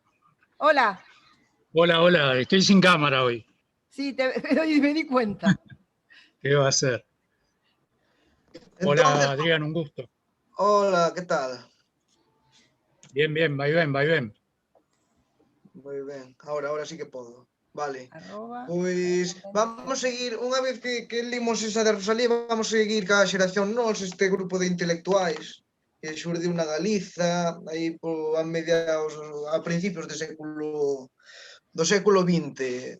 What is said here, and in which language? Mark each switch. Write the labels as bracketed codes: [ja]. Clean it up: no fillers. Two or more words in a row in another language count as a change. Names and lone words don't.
[es] Hola. Hola, estoy sin cámara hoy. Sí, me di cuenta. ¿Qué va a hacer? Entonces, hola, Adrián, un gusto. Hola, ¿qué tal? Bien, va bien. [gl] Moi ben, [es] ahora sí que podo. Vale. Arroba. [gl] Pois vamos seguir, unha vez que limos esa de Rosalía, vamos seguir ca xeración nos, este grupo de intelectuais que xurdiu na Galiza, aí a principios do século XX.